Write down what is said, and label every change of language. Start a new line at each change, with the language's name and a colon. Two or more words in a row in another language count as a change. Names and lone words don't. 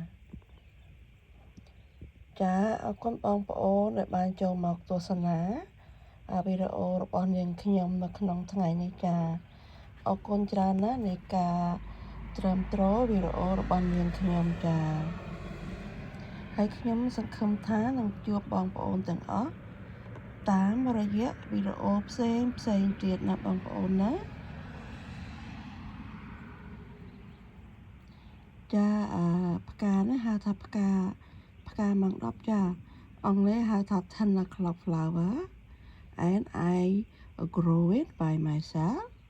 Khmer: អរគុណបងប្អូនដែលបានចូលមកទស្សនាវីដេអូរបស់នាងខ្ញុំនៅក្នុងថ្ងៃនេះចាអរគុណច្រើនណាស់នៃការត្រឹមត្រូវវីដេអូរបស់នាងខ្ញុំចាហើយខ្ញុំសង្ឃឹមថានឹងជួបបងប្អូនទាំងអស់តាមរយៈវីដេអូផ្សេងទៀតណាបងប្អូនណា ចាផ្កានេះហៅថាផ្កាម៉ង10ចាអង់គ្លេសហៅថា
English: 10 o'clock flower and I grow it by myself